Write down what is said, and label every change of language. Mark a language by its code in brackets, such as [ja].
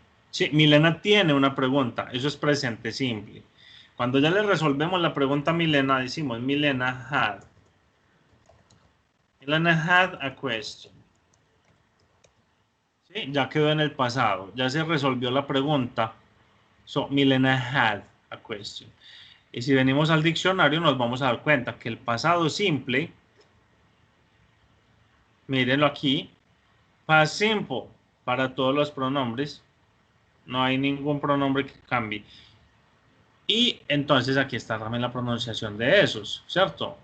[es] Sí, Milena tiene una pregunta. Eso es presente simple. Cuando ya le resolvemos la pregunta a Milena, decimos [en] Milena had. Milena had a question. [es] ¿Sí? Ya quedó en el pasado. Ya se resolvió la pregunta. [en] So, Milena had a question. [es] Y si venimos al diccionario nos vamos a dar cuenta que el pasado simple, mírenlo aquí, past simple para todos los pronombres. No hay ningún pronombre que cambie. Y entonces aquí está también la pronunciación de esos, ¿cierto?